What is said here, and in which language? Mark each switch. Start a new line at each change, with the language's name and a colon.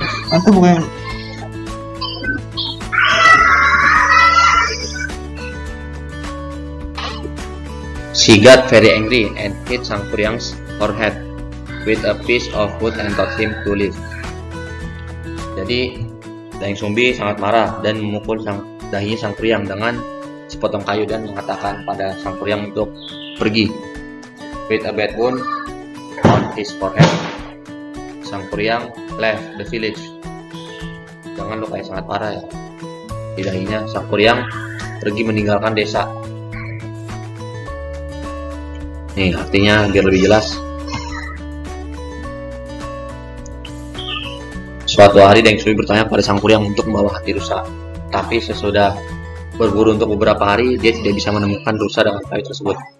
Indonesian: Aku bukan.
English: She got very angry and hit Sang Kuryang's forehead with a piece of wood and told him to leave.
Indonesian: Jadi Dayang Sumbi sangat marah dan memukul dahinya Sang Kuryang dengan sepotong kayu dan mengatakan pada Sang Kuryang untuk pergi.
English: With a bad wound on his forehead, Sang Kuryang left the village.
Indonesian: Jangan luka yang sangat parah ya di dahinya. Sang Kuryang pergi meninggalkan desa. Nih artinya biar lebih jelas. Suatu hari Dayang Sumbi bertanya pada Sang Kuryang untuk membawa hati rusa. Tapi sesudah berburu untuk beberapa hari, dia tidak bisa menemukan rusa dengan kayu tersebut.